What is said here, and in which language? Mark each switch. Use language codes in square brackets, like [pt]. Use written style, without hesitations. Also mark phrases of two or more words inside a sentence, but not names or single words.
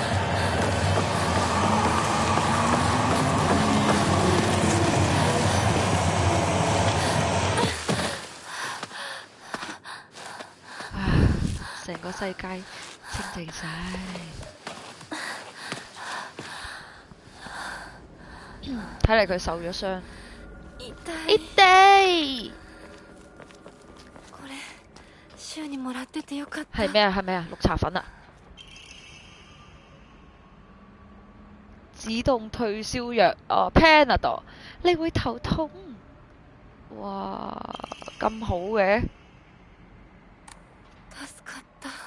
[yue] 成個世界清靜晒。睇嚟佢受咗傷。 [ja] 痛い。これ週にもらっててよかった。 [yue] 係咩啊？綠茶粉啊！止痛退燒藥Panadol， 你會頭痛？哇，咁好嘅！ [ja] 助かった。